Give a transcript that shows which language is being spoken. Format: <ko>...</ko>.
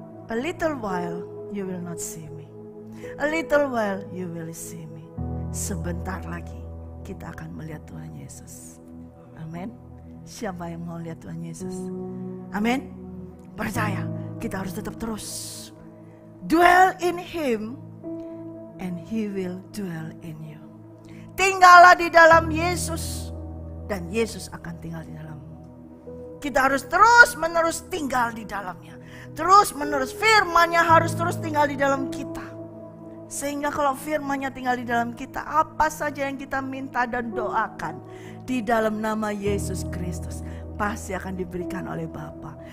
<en>A little while you will not see me. A little while you will see me.</en> <id>Sebentar lagi kita akan melihat Tuhan Yesus. Amin. Siapa yang mau lihat Tuhan Yesus? Amin. Percaya, kita harus tetap terus</id> <en>dwell in Him and He will dwell in you.</en> <id>Tinggallah di dalam Yesus dan Yesus akan tinggal di dalammu. Kita harus terus menerus tinggal di dalamnya. Terus menerus firman-Nya harus terus tinggal di dalam kita. Sehingga kalau firman-Nya tinggal di dalam kita, apa saja yang kita minta dan doakan di dalam nama Yesus Kristus pasti akan diberikan oleh Bapa.</id>